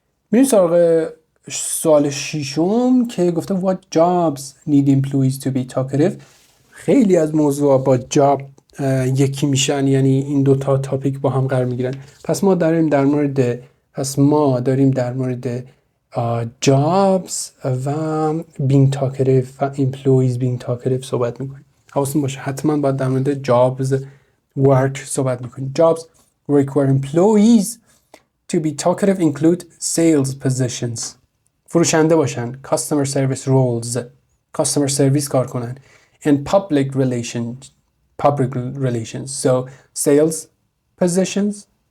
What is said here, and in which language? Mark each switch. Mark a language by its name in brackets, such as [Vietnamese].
[Persian] میریم سراغ سوال 6 که گفته [English] what jobs need employees to be talkative. [Persian] خیلی از موضوع با job یکی میشن، یعنی این دوتا تاپیک با هم قرار میگیرن. پس ما داریم در مورد jobs و being talkative و [English] employees being talkative [Persian] صحبت میکنیم. حواستون باشه حتما باید در مورد jobs work صحبت میکنیم. [English] Jobs require employees to be talkative include sales positions. [Persian] فروشنده باشن. [English] Customer service roles. Customer service [Persian] کار کنن. [English] And public relations. So sales positions.